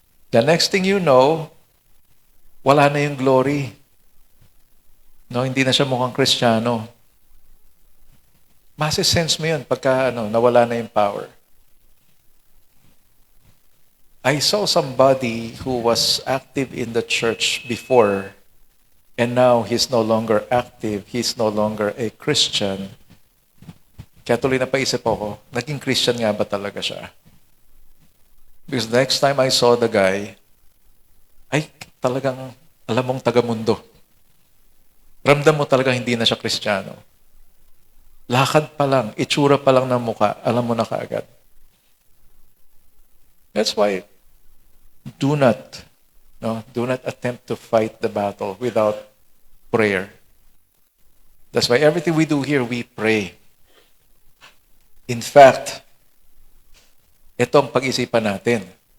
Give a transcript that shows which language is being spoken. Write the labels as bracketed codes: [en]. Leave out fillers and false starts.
[en] The next thing you know, [tl] wala na yung [en] glory. [tl] No, hindi na siya mukhang Kristiyano. Masisense mo yun pagka nawala na yung power. [en] I saw somebody who was active in the church before and now he's no longer active. He's no longer a Christian. [tl] Kaya tuloy na paisip ako, naging Christian nga ba talaga siya? [en] Because next time I saw the guy, [tl] talagang alam mong taga-mundo. Ramdam mo talagang hindi na siya Kristiyano. Lakad pa lang, itsura pa lang ng muka, alam mo na kaagad. [en] That's why do not attempt to fight the battle without prayer. That's why everything we do here, we pray. In fact, [tl] ito ang pag-isipan natin.